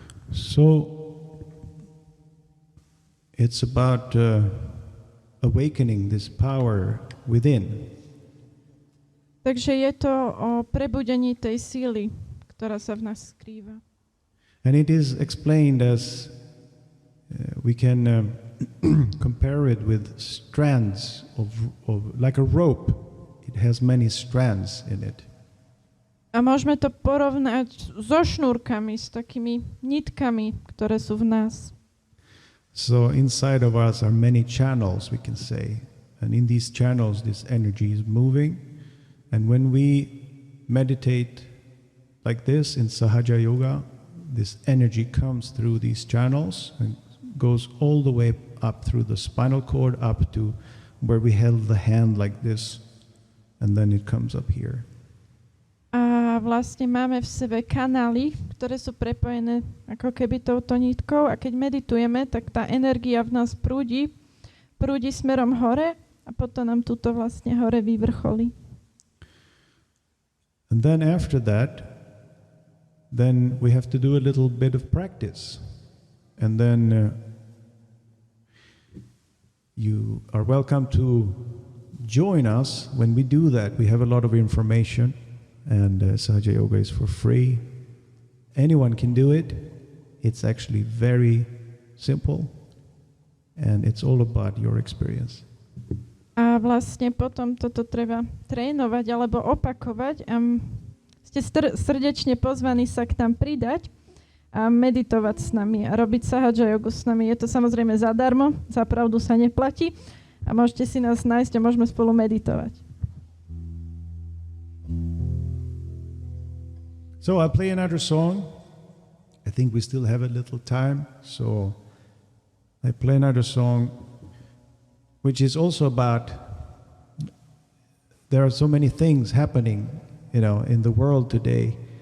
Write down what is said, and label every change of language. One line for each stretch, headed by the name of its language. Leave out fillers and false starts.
English: So it's about awakening this power within.
Slovak: Takže je to o prebudení tej síly, ktorá sa v nás skrýva.
English: And it is explained as we can compare it with strands of like a rope. It has many strands in it.
Slovak: A môžeme to porovnať so šnúrkami, s takými nitkami, ktoré sú v nás.
English: So inside of us are many channels, we can say. And in these channels, this energy is moving. And when we meditate like this in Sahaja Yoga, this energy comes through these channels and goes all the way up through the spinal cord, up to where we held the hand like this. And then it comes up here.
Slovak: A vlastne máme v sebe kanály, ktoré sú prepojené ako keby touto nitkou a keď meditujeme, tak tá energia v nás prúdi smerom hore a potom nám tuto vlastne hore vyvrcholí.
English: And then after that, then we have to do a little bit of practice. And then you are welcome to join us when we do that. We have a lot of information, and Sahaja Yoga is for free. Anyone can do it. It's actually very simple, and it's all about your experience.
Slovak: A vlastne potom toto treba trénovať alebo opakovať a Ste srdečne pozvaní sa k nám pridať a meditovať s nami a robiť sahaja jogu s nami. Je to samozrejme zadarmo, za pravdu sa neplatí a môžete si nás nájsť a môžeme spolu meditovať.
English: So I'll play another song. I think we still have a little time, so I play another song which is also about there are so many things happening, in the world today.